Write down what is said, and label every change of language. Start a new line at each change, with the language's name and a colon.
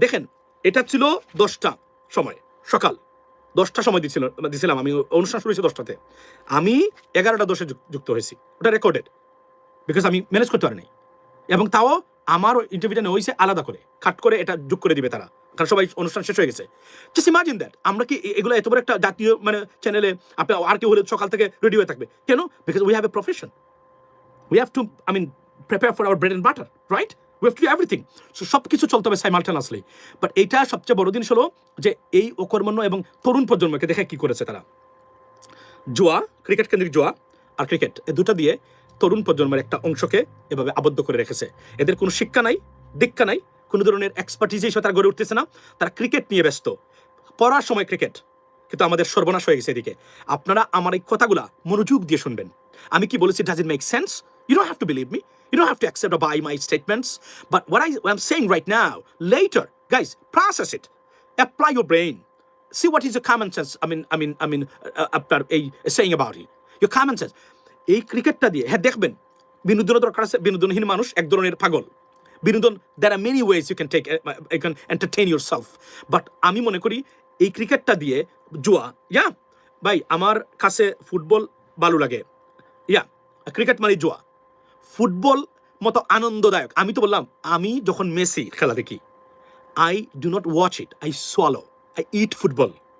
Bangla: দেখেন, এটা ছিল 10টা সময়, সকাল 10টা সময় দিছিলাম আমি, অনুষ্ঠান শুরু হয়েছে 10টাতে, আমি 11টা 10-এ যুক্ত হয়েছি। ওটা রেকর্ডেড, বিকজ আমি ম্যানেজ করতে পারি নাই। এবং তাও আমার ইন্টারভিউটা নেওয়া হয়েছে আলাদা করে, কাট করে এটা যোগ করে দিবে তারা, কারণ সবাই অনুষ্ঠান শেষ হয়ে গেছে।
English: Just imagine that.
Bangla: আমরা কি এগুলো এত বড় একটা জাতীয় মানে চ্যানেলে আপনি আর কেউ হলে সকাল থেকে রেডি হয়ে থাকবে কেন?
English: Because we have a profession, we have to, I mean, prepare for our bread and butter, right? We have to do everything.
Bangla: So সব কিছু চলতে হবে simultaneously. বাট এইটা সবচেয়ে বড় জিনিস হলো যে এই অকর্মণ্য এবং তরুণ প্রজন্মকে দেখে কি করেছে তারা, জুয়া, ক্রিকেট কেন্দ্রিক জুয়া আর ক্রিকেট, এই দুটো দিয়ে তরুণ প্রজন্মের একটা অংশকে এভাবে আবদ্ধ করে রেখেছে। এদের কোনো শিক্ষা নাই, দীক্ষা নাই, কোনো ধরনের এক্সপার্টিজ হিসেবে তারা গড়ে উঠতেছে না। তারা ক্রিকেট নিয়ে ব্যস্ত, পড়ার সময় ক্রিকেট, কিন্তু আমাদের সর্বনাশ হয়ে গেছে এদিকে। আপনারা আমার এই কথাগুলা মনোযোগ দিয়ে শুনবেন। আমি কি বলেছি,
English: Does it make sense? You don't have to believe me. You don't have to accept or buy my statements. But what I'm saying right now, later, guys, process it. Apply your brain. See what is your common sense.
Bangla: আপনার এই
English: saying about it. Your common sense.
Bangla: এই ক্রিকেটটা দিয়ে হ্যাঁ দেখবেন বিনোদনের দরকার আছে, বিনোদনহীন মানুষ এক ধরনের পাগল। বিনোদন,
English: there are many ways you can entertain yourself.
Bangla: But আমি মনে করি এই ক্রিকেটটা দিয়ে জুয়া, ভাই আমার কাছে ফুটবল ভালো লাগে, ক্রিকেট মানে জুয়া। ফুটবল মতো আনন্দদায়ক, আমি তো বললাম আমি যখন মেসি খেলা দেখি,
English: I do not watch it, I swallow, I eat football.